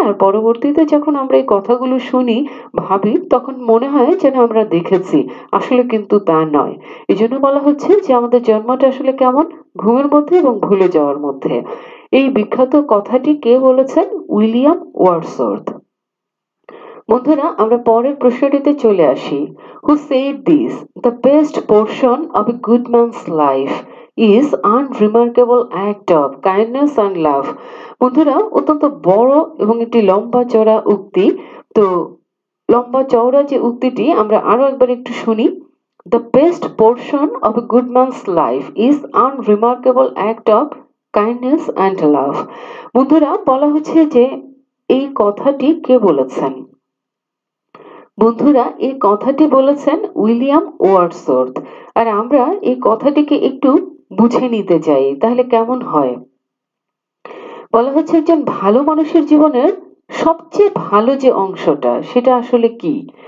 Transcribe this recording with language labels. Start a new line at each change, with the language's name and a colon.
Bangla: আর পরবর্তীতে যখন আমরা এই কথাগুলো শুনি ভাবি তখন মনে হয় যেন আমরা দেখেছি, আসলে কিন্তু তা নয়। এই জন্য বলা হচ্ছে যে আমাদের জন্মটা আসলে কেমন? ঘুমের মধ্যে এবং ভুলে যাওয়ার মধ্যে। এই বিখ্যাত কথাটি কে বলেছেন? William Wordsworth. বন্ধুরা আমরা পরের প্রশ্নটিতে চলে আসি।
English: Who said this? The best portion of a good man's life is unremarkable act of kindness and love.
Bangla: বন্ধুরা অত্যন্ত বড় এবং একটি লম্বা চওড়া উক্তি। তো লম্বা চওড়া যে উক্তিটি আমরা আরো একবার একটু শুনি।
English: The best portion of a good man's life is unremarkable act of kindness and love.
Bangla: বন্ধুরা বলা হচ্ছে যে এই কথাটি কে বলেছেন? বন্ধুরা এই কথাটি বলেছেন উইলিয়াম ওয়ার্ডসওয়ার্থ। আর আমরা এই কথাটিকে একটু বুঝে নিতে চাই তাহলে কেমন হয়। বলা হচ্ছে একজন ভালো মানুষের জীবনের সবচেয়ে ভালো যে অংশটা সেটা আসলে কি?